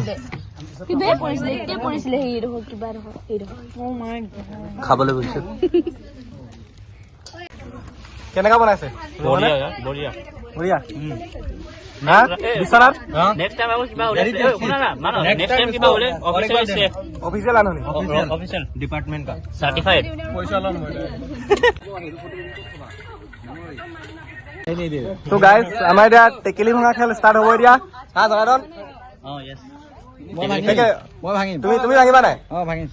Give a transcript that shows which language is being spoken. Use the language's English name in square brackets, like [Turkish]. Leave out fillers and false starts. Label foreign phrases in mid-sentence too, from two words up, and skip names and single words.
[Assamese] কিবা পৰিছিলে এতিয়া পৰিছিলে হেৰি কিবা খাবলৈ গৈছে কেনেকা বনাইছে বঢ়িয়া বঢ়িয়া হা বিশ্বনাথ [English] Next time [Assamese] আকৌ কিবা ওলাইছে শুনা না মানো [English] next time [Assamese] কিবা ওলাই [English] official chef [Assamese] অফিচিয়েল ৰান্ধনী [English] official department [Hindi] का सर्टिफाइड [Assamese] তো গাইজ আমাৰ এতিয়া টেকেলি ভঙা খেল ষ্টাৰ্ট হ'ব এতিয়া হা জনাদন [Hindi] हां यस [Assamese] মই ভাঙিম তুমি ভাঙিবা নাই ভাঙিম